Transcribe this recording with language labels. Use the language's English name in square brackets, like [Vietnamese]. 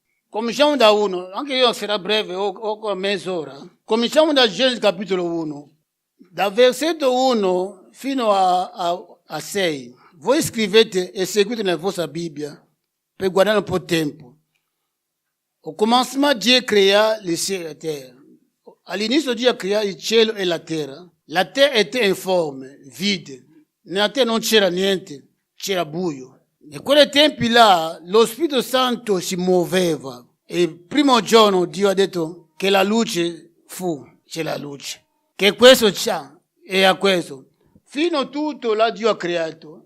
[Italian] Cominciamo da 1, anche io sarà breve, ho mezz'ora. Cominciamo da Genesi capitolo 1, da versetto 1 fino a 6. Voi scrivete e seguite nella vostra Bibbia per guardare un po' di tempo. [French] Au commencement, Dieu créa le ciel et la terre. [Italian] All'inizio Dio ha creato il cielo e la terra. [French] La terra était informe, vide. [Italian] Nella terra non c'era niente, c'era buio. In quei tempi là, lo Spirito Santo si muoveva. E il primo giorno Dio ha detto che la luce fu, c'è la luce. Che questo c'ha e a questo. Fino a tutto là Dio ha creato.